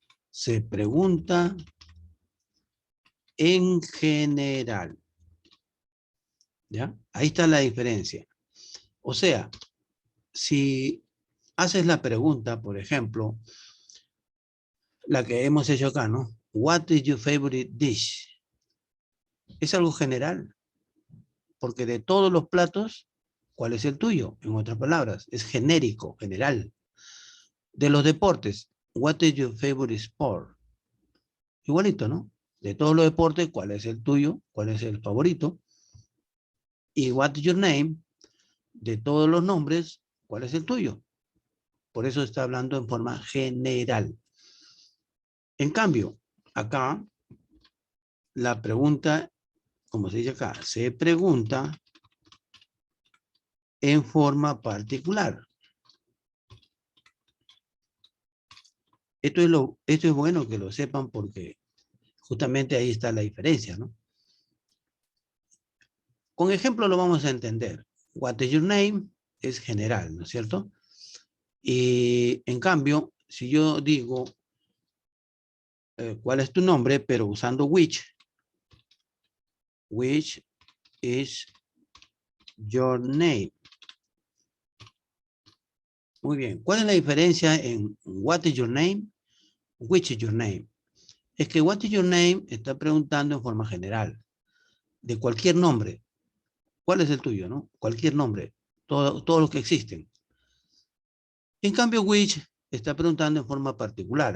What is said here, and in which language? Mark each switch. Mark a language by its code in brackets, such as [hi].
[es] Se pregunta en general. ¿Ya? Ahí está la diferencia. O sea, si haces la pregunta, por ejemplo, la que hemos hecho acá, ¿no? [en] What is your favorite dish? [es] Es algo general. Porque de todos los platos, ¿cuál es el tuyo? En otras palabras, es genérico, general. De los deportes, [en] what is your favorite sport? [es] Igualito, ¿no? De todos los deportes, ¿cuál es el tuyo? ¿Cuál es el favorito? Y [en] what is your name? [es] De todos los nombres, ¿cuál es el tuyo? Por eso está hablando en forma general. En cambio, acá, la pregunta, como se dice acá, se pregunta en forma particular. Esto es bueno que lo sepan porque justamente ahí está la diferencia, ¿no? Con ejemplo lo vamos a entender. [en] What is your name? [es] Es general, ¿no es cierto? Y en cambio, si yo digo ¿cuál es tu nombre? [en] Pero usando which is your name. [es] Muy bien. ¿Cuál es la diferencia en [en] what is your name? Which is your name. [es] Es que [en] what is your name [es] está preguntando en forma general. De cualquier nombre. ¿Cuál es el tuyo, no? Cualquier nombre. Todos los que existen. En cambio, which está preguntando en forma particular.